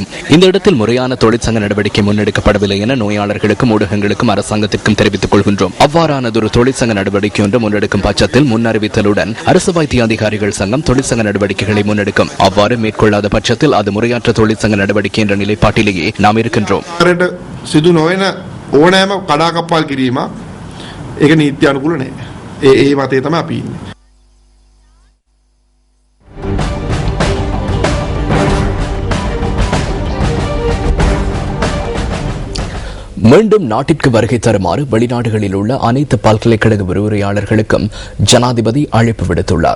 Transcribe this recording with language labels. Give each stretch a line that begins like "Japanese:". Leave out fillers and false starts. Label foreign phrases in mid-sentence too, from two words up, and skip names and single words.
Tamil: இந்த இடத்தில் முறையான தொழிற்சங்க நடவடிக்கை முன்னெடுக்கப்படவில்லை என நோயாளர்களுக்கும் ஊடகங்களுக்கும் அரசாங்கத்திற்கும் தெரிவித்துக் கொள்கின்றோம். அவ்வாறானதொரு தொழிற்சங்க நடவடிக்கை ஒன்று முன்னெடுக்கும் பட்சத்தில் முன்னறிவித்தலுடன் அரசு வைத்திய அதிகாரிகள் சங்கம் தொழிற்சங்க நடவடிக்கைகளை முன்னெடுக்கும். அவ்வாறு மேற்கொள்ளாத பட்சத்தில் அது முறையற்ற தொழிற்சங்க நடவடிக்கை என்ற நிலைப்பாட்டிலேயே நாம் இருக்கின்றோம்.
Sinhala: සිදු නොවන ඕනෑම කඩාකප්පල් කිරීම ඒක නීති අනුකූල නැහැ. ඒ මතේ තමයි අපි ඉන්නේ.
Tamil: மீண்டும் நாட்டிற்கு வருகை தருமாறு வெளிநாடுகளில் உள்ள அனைத்து பல்கலைக்கழக விரிவுரையாளர்களுக்கும் ஜனாதிபதி அழைப்பு விடுத்துள்ளார்.